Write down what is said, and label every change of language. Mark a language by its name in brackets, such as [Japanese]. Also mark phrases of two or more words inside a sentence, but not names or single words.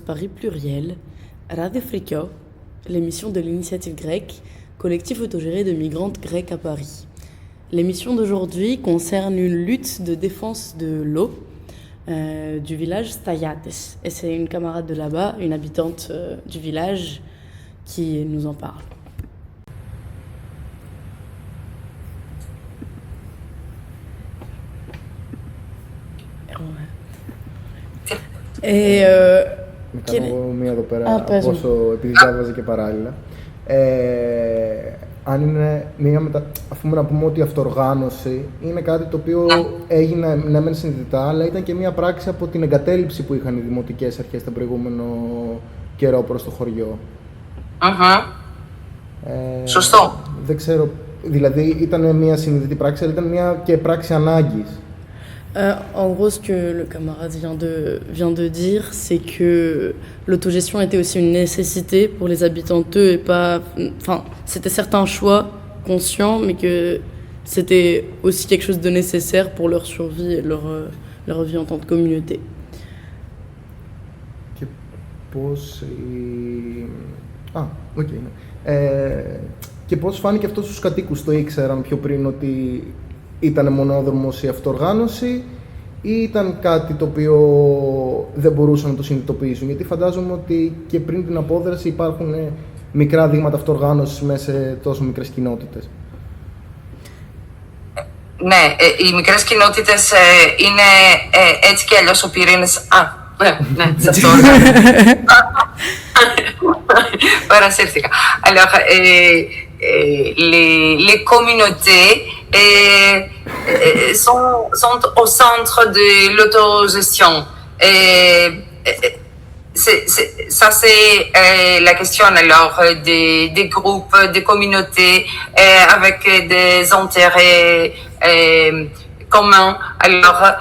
[French] Paris Pluriel, Radio Frikio, l'émission de l'initiative grecque, collectif autogéré de migrantes grecques à Paris. L'émission d'aujourd'hui concerne une lutte de défense de l'eau du village Stayates. Et c'est une camarade de là-bas, une habitante du village, qui nous en parle. [Greek] Κάνω εγώ μία εδώ πέρα, επειδή διάβαζα και παράλληλα. Αν είναι αφού να πούμε ότι η αυτοοργάνωση είναι κάτι το οποίο έγινε ναι μεν συνειδητά, αλλά ήταν και μία πράξη από την εγκατέλειψη που είχαν οι δημοτικές αρχές τον προηγούμενο καιρό προς το χωριό. Σωστό. Δεν ξέρω, δηλαδή ήταν μία συνειδητή πράξη, αλλά ήταν μία και πράξη ανάγκης. [French] En gros, ce que le camarade vient de dire, c'est que l'autogestion était aussi une nécessité pour les habitants d'eux et pas... Enfin, c'était certes un choix conscient, mais que c'était aussi quelque chose de nécessaire pour leur survie et leur vie en tant que communauté. [Greek] Και πώς... και πώς φάνηκε αυτό στους κατοίκους, το ήξεραν πιο πριν ότι ήταν μονόδρομος η αυτοοργάνωση ή ήταν κάτι το οποίο δεν μπορούσαν να το συνειδητοποιήσουν? Γιατί φαντάζομαι ότι και πριν την απόδραση υπάρχουν μικρά δείγματα αυτοοργάνωσης μέσα σε τόσο μικρές κοινότητες. Ναι, οι μικρές κοινότητες είναι έτσι και αλλιώς ο πυρήνας... ναι, σας το παρασύρθηκα. [French] Alors, les communautés sont au centre de l'autogestion. Ça, c'est la question alors des groupes, des communautés avec des intérêts communs, alors